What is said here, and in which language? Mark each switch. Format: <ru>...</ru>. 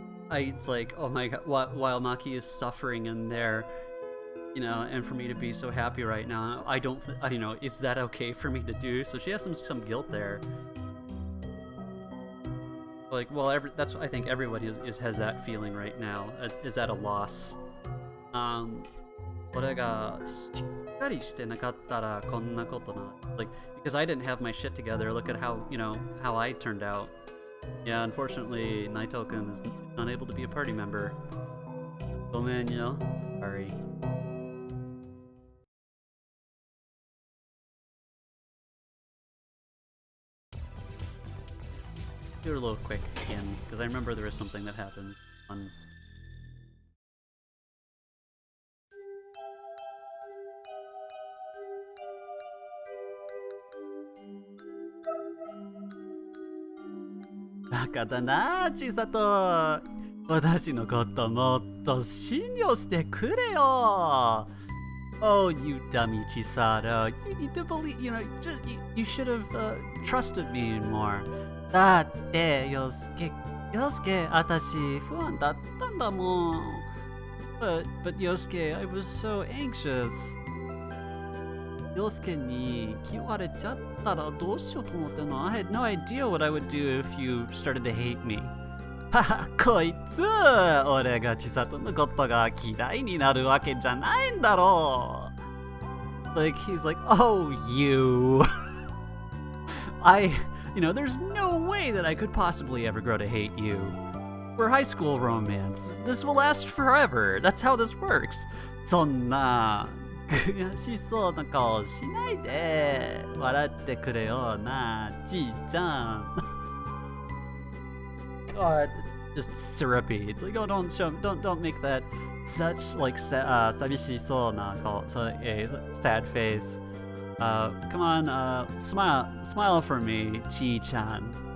<en>It's like, oh my god, while Maki is suffering in there, you know, and for me to be so happy right now, I don't, you know, is that okay for me to do? So she has some guilt there. Like, well, that's I think everybody has that feeling right now. Is at a loss.</en> <ja>俺がしっかりしてなかったらこんなことな</ja> <en>like because I didn't have my shit together. Look at how, you know, how I turned out. Yeah, unfortunately, Naito-kun is unable to be a party member. Oh man, you know, sorry. Do it a little quick again, because I remember there was something that happened on.</en> <ja>Baka na, Chisato! 私のこともっと信用してくれよ!</ja> <en>Oh, you dummy, Chisato. You need to believe, you know, you should have trusted me more.</en> <ja>だって、洋介、私不安だったんだもん。</ja> <en>But Yosuke, I was so anxious.</en> <ja>洋介に嫌われちゃったらどうしようと思ったの?</ja> <en>I had no idea what I would do if you started to hate me.</en> <ja>はは、こいつ、俺が千里のことが嫌いになるわけじゃないんだろう。</ja> <en>Like, he's like, oh, you. You know, there's no way that I could possibly ever grow to hate you. We're high school romance. This will last forever. That's how this works.</en> <ja>そんな悔しそうな顔しないで。笑ってくれよな、ちーちゃん。</ja> <en>Oh, it's just syrupy. It's like, oh, don't make that such like</en> <ja>寂しそうな顔,</ja> <en>so a sad face. Come on, smile for me, Chi-chan.</en>